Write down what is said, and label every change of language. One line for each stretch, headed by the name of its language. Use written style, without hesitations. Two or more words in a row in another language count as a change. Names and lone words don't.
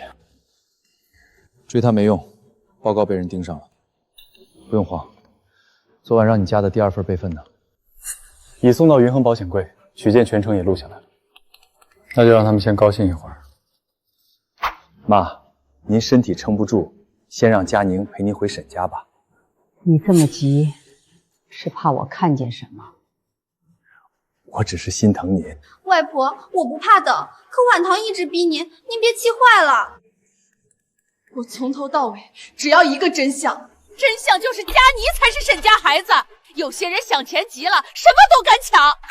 Chinese: 追他沒用，報告被人盯上了。不用慌，昨晚讓你加的第2份備份呢？已送到雲衡保險櫃，取件全程也錄下來了。那就讓他們先高興一會兒。媽，您身體撐不住，先讓佳寧陪您回沈家吧。你這麼急，是怕我看見什麼？我只是心疼您。外婆，我不怕的，可婉棠一直逼您，您別氣壞了。我從頭到尾只要一個真相，真相就是佳妮才是沈家孩子， 有些人想钱急了，什么都敢抢。